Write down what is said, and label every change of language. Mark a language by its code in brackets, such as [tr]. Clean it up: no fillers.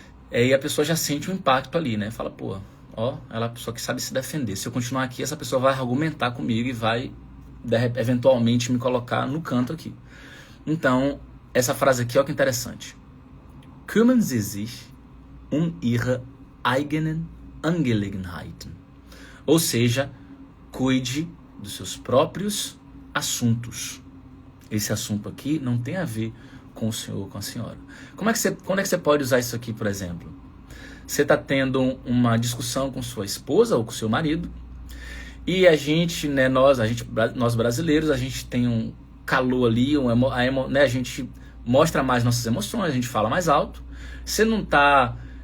[pt] E a pessoa já sente um impacto ali, né? Fala, ela é uma pessoa que sabe se defender. Se eu continuar aqui, essa pessoa vai argumentar comigo e vai, eventualmente, me colocar no canto aqui. Então, essa frase aqui, olha que interessante. [de] Kümmern Sie sich Ihre eigenen Angelegenheiten. [pt] Ou seja, cuide dos seus próprios assuntos. Esse assunto aqui não tem a ver com o senhor ou com a senhora. Quando é que você pode usar isso aqui, por exemplo? Você está tendo uma discussão com sua esposa ou com seu marido e a gente, né, nós brasileiros, a gente tem um calor ali, né, a gente mostra mais nossas emoções, a gente fala mais alto. Você não está